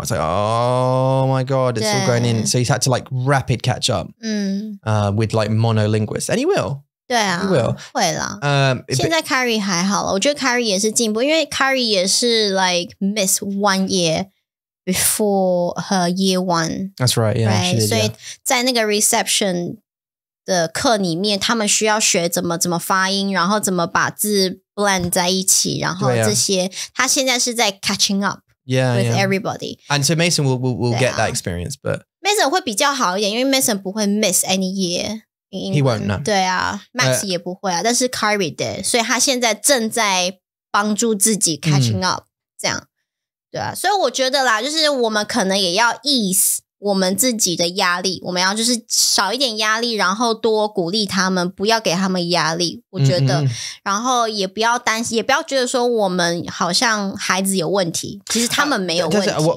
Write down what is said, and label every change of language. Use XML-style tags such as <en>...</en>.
<en>It's like, oh my God, it's all going in. So he's had to like rapid catch up with like monolinguists. And he will.</en> <zh>对啊，会啦。现在 Kyrie 还好了，我觉得 Kyrie 也是进步，因为 Kyrie 也是</zh> <en>like miss 1 year before her year 1. That's right, yeah.</en> <zh>Right? 所以在那个 reception 的课里面，他们需要学怎么发音，然后怎么把字 blend 在一起，然后这些，他现在是在</zh> <en>catching up with everybody. And so Mason will get that experience, but</en> <zh>Mason 会比较好一点，因为 Mason 不会</zh> <en>miss any year. He won't know.</en> <zh>对啊 Max 也不会啊，但是 Kyrie 对，所以他现在正在帮助自己 catching up 这样。对啊，所以我觉得啦，就是我们可能也要 ease 我们自己的压力，我们要就是少一点压力，然后多鼓励他们，不要给他们压力，我觉得然后也不要担心，也不要觉得说我们好像孩子有问题，其实他们没有问题。</zh>